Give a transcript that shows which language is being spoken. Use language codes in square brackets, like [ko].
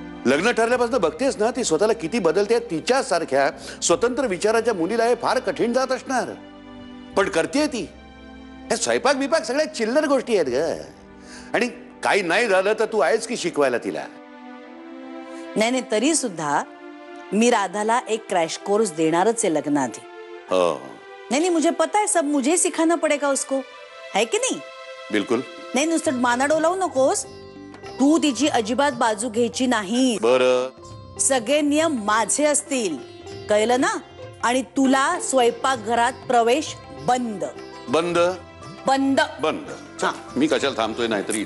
[mr] लग्न ठरल्यापासून बघतेस ना ती स्वतःला किती बदलते. तिच्यासारख्या स्वतंत्र विचाराच्या मुलीला हे फार कठीण जात असणार, पण करते ती. हे स्वयंपाक बिपाक सगळ्या चिल्लर गोष्टी आहेत ग. आणि काही नाही झालं तर तू आहेस की शिकवायला तिला. नाही, तरी सुद्धा मी राधाला एक क्रॅश कोर्स देणारच आहे लग्नाआधी. हो. [hi] नहीं, मुझे पता है, सब मुझे सिखाना पड़ेगा उसको, है की नहीं? बिलकुल. [mr] नाही, नुसतं माना डोलावू नकोस. तू तिची अजिबात बाजू घ्यायची नाही. बरं. सगळे नियम माझे असतील, कळलं ना? आणि तुला स्वयंपाकघरात प्रवेश बंद. बंद बंद बंद. मी कशाला थांबतोय? नाहीतरी